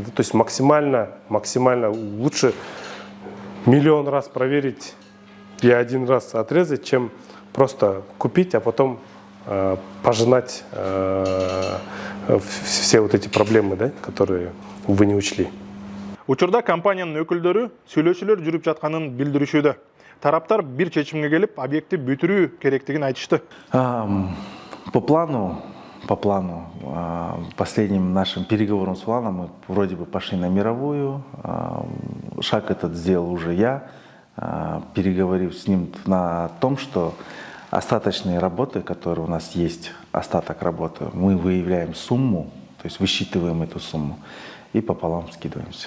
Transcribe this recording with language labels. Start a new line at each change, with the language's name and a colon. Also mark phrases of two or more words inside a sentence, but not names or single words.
Russian: То есть максимально лучше миллион раз проверить и один раз отрезать, чем просто купить, а потом пожинать все вот эти проблемы, да, которые вы не учли.
Kyrgyz: Учурда компаниянын өкүлдөрү сүйлөшүүлөр жүрүп жатканын билдиришүүдө. Тараптар бир чечимге келип, объектти бүтүрүү керектигин айтышты.
Russian: По плану, последним нашим переговором с Уланом мы вроде бы пошли на мировую. Шаг этот сделал уже я, переговорив с ним на том, что остаточные работы, которые у нас есть, остаток работы, мы выявляем сумму, то есть высчитываем эту сумму и пополам скидываемся.